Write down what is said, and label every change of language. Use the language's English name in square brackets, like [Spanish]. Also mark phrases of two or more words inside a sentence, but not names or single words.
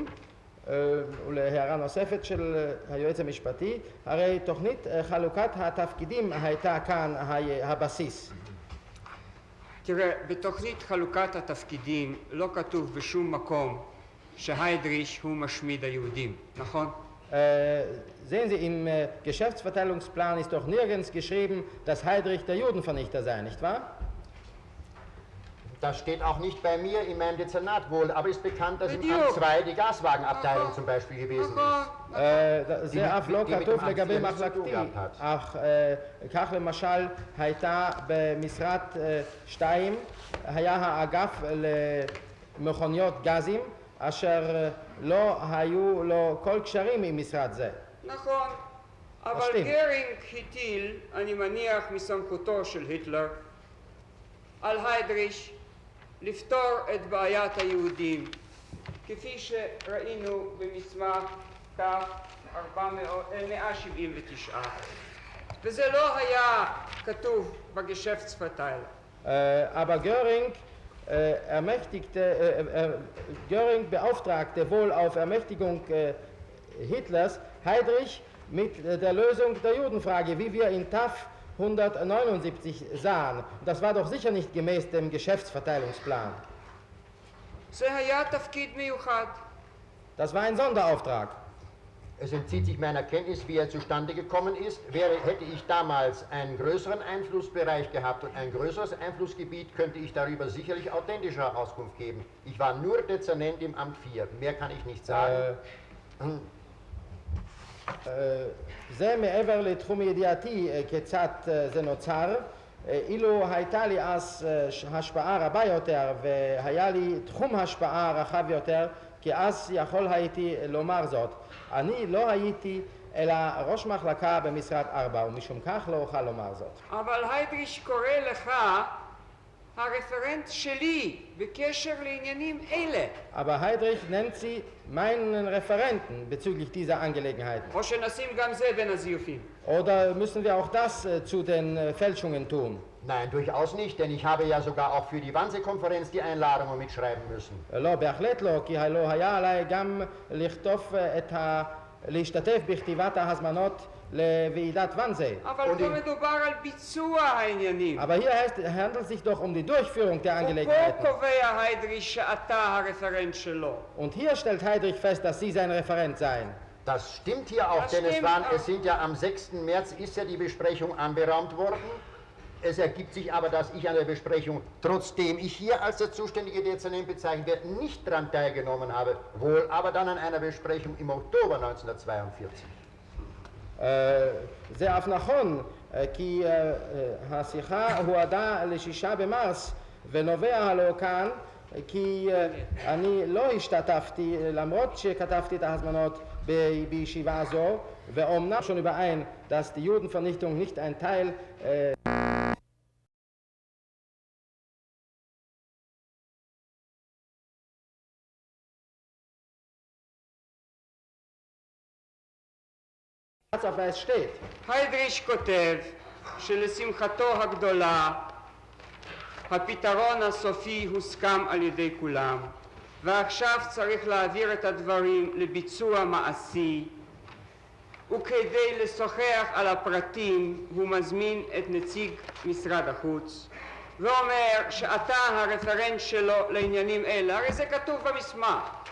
[Hebrew] ולהערה נוספת של היועץ המשפטי, הרי תוכנית חלוקת התפקידים הייתה כאן הבסיס. תראה, בתוכנית חלוקת התפקידים לא כתוב בשום מקום שהיידריש הוא משמיד היהודים, נכון? [German] Sehen Sie, im Geschäftsverteilungsplan ist doch nirgends geschrieben, dass Heydrich der Judenvernichter sei, nicht wahr? Das steht auch nicht bei mir in meinem Dezernat wohl, aber ist bekannt, dass im Amt 2 die Gaswagenabteilung zum Beispiel gewesen ist. [Hebrew] זה אף לא [German] die mit [Hebrew] כתוב [German] dem [Hebrew] לגבי [German] Amt 4 nichts zu tun [Hebrew] מחלקתי, [German] gehabt hat. [Hebrew] אך כך למשל הייתה במשרת 2, היה האגף למכוניות גזים, אשר לא היו לו כל קשרים עם משרד זה. נכון, אבל מסכים. גרינג הטיל, אני מניח מסמכותו של היטלר, על היידריש לפתור את בעיית היהודים, כפי שראינו במסמך ת' 179. וזה לא היה כתוב בגשפטספרטיילר. [German] Aber Göring beauftragte wohl auf Ermächtigung Hitlers Heydrich mit der Lösung der Judenfrage, wie wir in TAF 179 sahen. Das war doch sicher nicht gemäß dem Geschäftsverteilungsplan. [Hebrew] זה היה תפקיד מיוחד. [German] Das war ein Sonderauftrag. Es entzieht sich meiner Kenntnis, wie er zustande gekommen ist. Hätte ich damals einen größeren Einflussbereich gehabt und ein größeres Einflussgebiet, könnte ich darüber sicherlich authentischer Auskunft geben. Ich war nur Dezernent im Amt 4, mehr kann ich nicht sagen. [Hebrew] זה מעבר לתחום ידיעתי כיצד זה נוצר. אילו הייתה לי אז השפעה רבה יותר והיה לי תחום השפעה רחב יותר, כי אז יכול הייתי לומר זאת. אני לא הייתי אלא ראש מחלקה במשרד 4, ומשום כך לא אוכל לומר זאת. אבל היידריש קורא לך הרפרנט שלי בקשר לעניינים אלה. [German] Aber Heydrich nennt sie meinen Referenten bezüglich dieser Angelegenheiten. [Hebrew] או שנשים גם זה בין הזיופים. [German] Oder müssen wir auch das zu den Fälschungen tun? Nein, durchaus nicht, denn ich habe ja sogar auch für die Wannsee-Konferenz die Einladungen mitschreiben müssen. [Hebrew] לא, בהחלט לא, כי לא היה עליי גם להשתתף בכתיבת ההזמנות לוועידת ואנזה. אבל פה מדובר על ביצוע העניינים. [German] Aber hier handelt es sich doch um die Durchführung der [Hebrew] ופה [German] Angelegenheiten. [Hebrew] קובע היידריש שאתה הרפרנט שלו. [German] Und hier stellt Heydrich fest, dass Sie sein Referent seien. Das stimmt hier auch, Das denn stimmt auch. es sind ja am 6. März ist ja die Besprechung anberaumt worden. Es ergibt sich aber, dass ich an der Besprechung, trotzdem ich hier als der zuständige Dezernent bezeichnet werde, nicht daran teilgenommen habe, wohl aber dann an einer Besprechung im Oktober 1942. [Hebrew] זה אף נכון, כי השיחה הועדה ל6 במרס ונובע הלא כאן כי אני לא השתתפתי למרות שכתבתי את ההזמנות בישיבה זו ואומנם [German] schon überein, dass die Judenvernichtung nicht ein Teil Schwarz-auf-Weiß steht. [Hebrew] היידריש כותב שלשמחתו הגדולה הפתרון הסופי הוסכם על ידי כולם ועכשיו צריך להעביר את הדברים לביצוע מעשי וכדי לשוחח על הפרטים הוא מזמין את נציג משרד החוץ ואומר שאתה הרפרנט שלו לעניינים אלה, הרי זה כתוב במסמך.